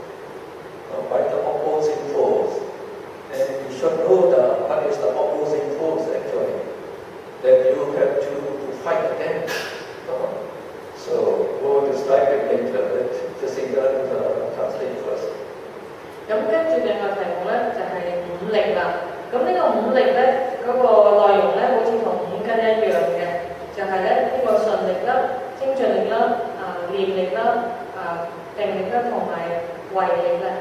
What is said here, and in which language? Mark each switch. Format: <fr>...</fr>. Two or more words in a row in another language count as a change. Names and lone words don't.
<en>And you should know what is the opposing force actually, that you have to fight against. So we'll describe it later. Let's see that translate first.</en> <yue>咁跟住另外題目咧就係5力啦。咁呢個5力咧嗰個內容咧好似同5根一樣嘅，就係咧呢個順力啦、精進力啦、念力啦、定力啦同埋慧力啦。</yue>